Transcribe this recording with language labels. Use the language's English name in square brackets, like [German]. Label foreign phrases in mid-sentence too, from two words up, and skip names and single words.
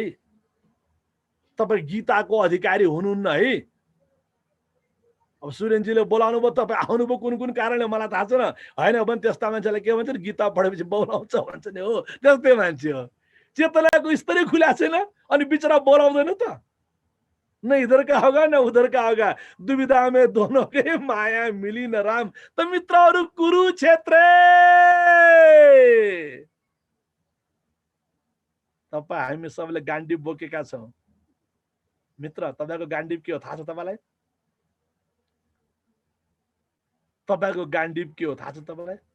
[Nepali] तपाई गीताको अधिकारी हुनुहुन्न है। अब सुरेनजीले बोलाउनु भयो, तपाई आउनुभयो कुन कुन कारणले मलाई थाहा छैन। हैन भने त्यस्ता मान्छेलाई के भन्छ, गीता पढेपछि बोलाउँछ भन्छ नि, हो त्यस्तै मान्छे हो। चेतनाको स्तरै खुला छैन अनि बिचरा बोलाउँदैन त। [Hindi] न इधर का होगा न उधर का होगा, दुविधा में दोनों के माया मिली न राम। [Nepali] त मित्रहरू कुरुक्षेत्र तपाई हामी सबले गाण्डीव बोकेका छौं। मित्र तपाईको गाण्डीव के हो थाहा छ तपाईलाई? तपाईको गाण्डीव के हो थाहा छ तपाईलाई?